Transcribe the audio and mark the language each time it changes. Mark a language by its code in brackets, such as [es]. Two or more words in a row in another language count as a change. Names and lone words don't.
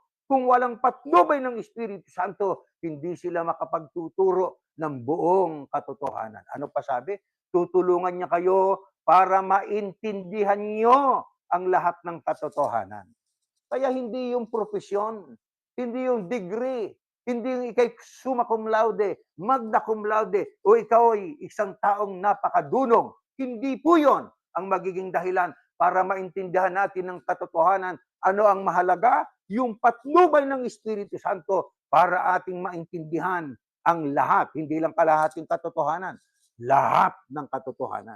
[tl] Kung walang patnubay ng Espiritu Santo, hindi sila makapagtuturo ng buong katotohanan. Ano pa sabi? Tutulungan niya kayo para maintindihan niyo ang lahat ng katotohanan. Kaya hindi yung profesyon, hindi yung degree, hindi yung ikay [la] summa cum laude, magna cum laude, [tl] o ikaw ay isang taong napakadunong. Hindi po yon ang magiging dahilan para maintindihan natin ng katotohanan. Ano ang mahalaga? Yung patnubay ng Espiritu Santo para ating maintindihan ang lahat, hindi lang kalahating katotohanan, lahat ng katotohanan.